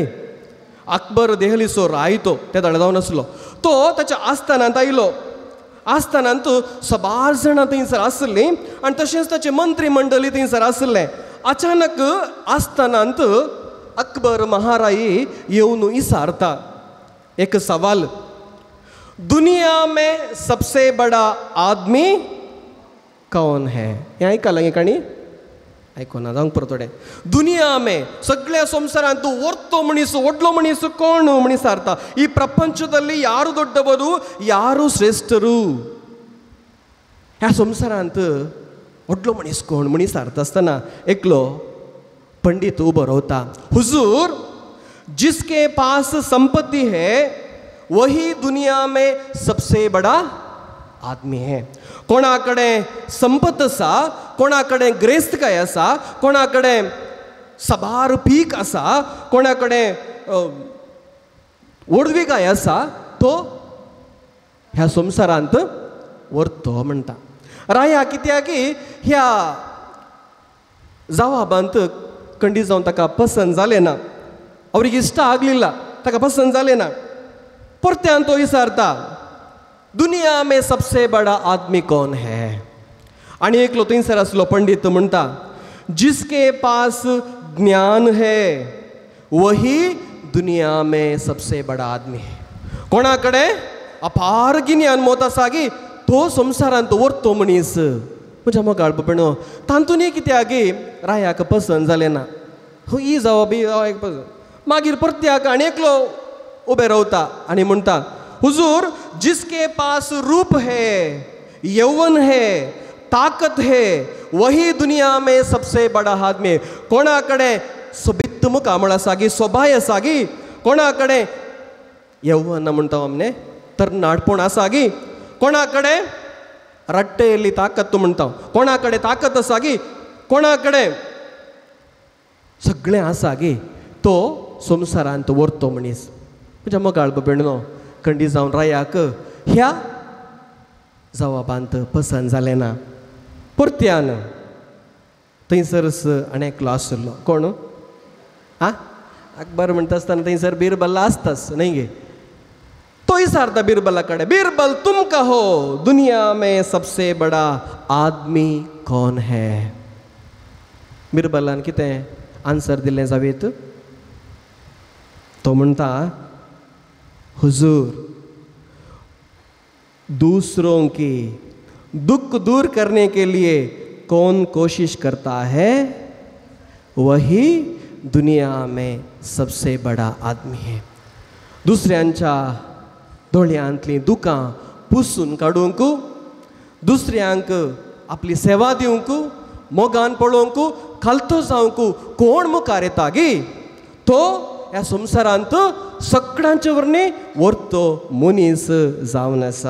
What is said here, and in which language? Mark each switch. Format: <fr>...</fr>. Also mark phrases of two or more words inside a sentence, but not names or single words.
<kok>अकबर देहलीचो रायतो त्या दाडा जावन आसलो तो ताच्या आस्थानांत आयलो. आस्थानांत सबार जाणां थंयसर आसलीं आनी तशेंच ताचें मंत्री मंडळी थंयसर आसलें. अचानक आस्थानांत अकबर महाराई येवन इसारता एक सवाल</kok> <hi>दुनिया में सबसे बड़ा आदमी कौन है.</hi> <kok>हें आयकलां ही काणी आयकोना जावंक परत थोडें.</kok> <hi>दुनिया में</hi> <kok>सगळ्या संवसारांत वर्तो मनीस व्हडलो मनीस कोण म्हण इसारता.</kok> <kn>ಈ ಪ್ರಪಂಚದಲ್ಲಿ ಯಾರು ದೊಡ್ಡವರು ಯಾರು ಶ್ರೇಷ್ಠರು</kn> <kok>ह्या संवसारांत व्हडलो मनीस कोण म्हण इसारता आसतना एकलो पंडित उबो रावता.</kok> <hi>हुजूर जिसके पास संपत्ति है वही दुनिया में सबसे बड़ा आदमी है.</hi> <kok>कोणाकडे संपत आसा कोणाकडे ग्रेस्तकाय आसा कोणाकडे सबार पीक आसा कोणाकडे ओडविकाय आसा तो ह्या संवसारांत वर्तो म्हणटा. राया कित्याक ह्या जवाबांत खंडीत जावन ताका पसंद जालें ना</kok> <kn>ಅವ್ರಿಗೆ ಇಷ್ಟ ಆಗಲಿಲ್ಲ</kn> <kok>ताका पसंद जालें ना. परत्यान तो विचारता</kok> <hi>दुनिया में सबसे बड़ा आदमी कौन है.</hi> <kok>आणि एकलो थंयसर आसलो पंडित म्हणटा</kok> <hi>जिसके पास ज्ञान है वही दुनिया में सबसे बड़ा आदमी है.</hi> <kok>कोणाकडे अपार गिन्यान मोत आसा गी तो संवसारांत वर्तो मनीस. म्हज्या मोगाळ पण तांतूनय कित्याक रायाक पसंद जालें ना. ही जवाब मागीर परत्याक आनी एकलो उबे रावता आनी म्हणटा</kok> <hi>हुजूर जिसके पास रूप है यौवन है ताकत है वही दुनिया में सबसे बड़ा आदमी.</hi> <kok>कोणाकडे सोबित मुखामळ आसा गी सोबाय आसा गी कोणाकडे यौवन म्हणटा आमने तरणाटपण आसा गी कोणाकडे रट्टेली ताकत म्हणटा कोणाकडे ताकत आसा गी कोणाकडे सगळें आसा गी तो संवसारांत वर्तो मनीस. म्हज्या मोगाळ भयणो खंडीत जावन रायाक ह्या जवाबांत पसंद जालें ना. परत्यान थंयसरच आनी एकलो आसलो कोण अकबर म्हणटा आसतना थंयसर बिरबल्ला आसताच न्हय गे. तो विचारता बिरबला कडेन</kok> <hi>बिरबल तुम कहो दुनिया में सबसे बड़ा आदमी कौन है.</hi> <kok>बिरबलान कितें आन्सर दिलें जावेत. तो म्हणटा</kok> <hi>हुजूर दूसरों की दुख दूर करने के लिए कौन कोशिश करता है वही दुनिया में सबसे बड़ा आदमी है.</hi> <kok>दुसऱ्यांच्या दोळ्यांतलीं दुखां पुसून काडूंक दुसऱ्यांक आपली सेवा दिवंक मोगान पळोवंक खालतो जावंक कोण मुखार येता गे तो ह्या संवसारांत सगळ्यांचे वरणी वर्तो मनीस जावन आसा.</kok>